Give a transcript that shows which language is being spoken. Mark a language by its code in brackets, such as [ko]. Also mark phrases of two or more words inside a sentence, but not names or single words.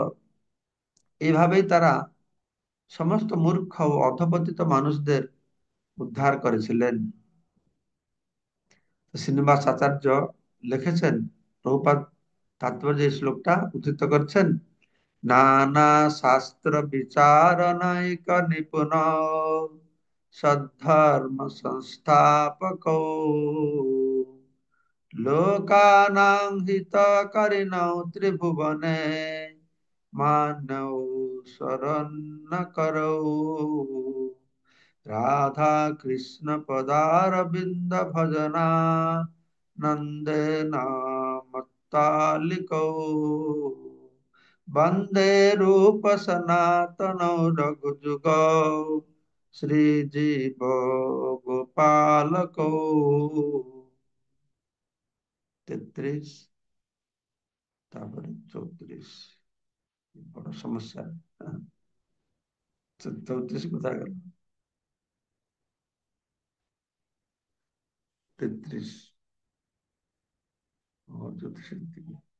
[bn] এইভাবেই তারা সমস্ত মূর্খ ও অধপতিত মানুষদের উদ্ধার করেছিলেন। শ্রীনিবাস আচার্য লিখেছেন, প্রভুপাদ তাৎপর্য এই শ্লোকটা উদ্ধৃত করছেন, [sa] नाना शास्त्र विचारनैक निपुण सद्धर्म संस्थापको लोकानां हितकारिणौ त्रिभुवने मानौ शरण्यकरौ राधा कृष्ण पदारविंद भजना नंदेन मत्तालिकौ वंदे रूप सनातनौ रघुजुगौ श्रीजीव गोपालकौ। [bn] 33 তারপরে 34 বড় সমস্যা। হ্যাঁ, 34 কোথায় গেল? 33 জ্যোতিষের দিকে।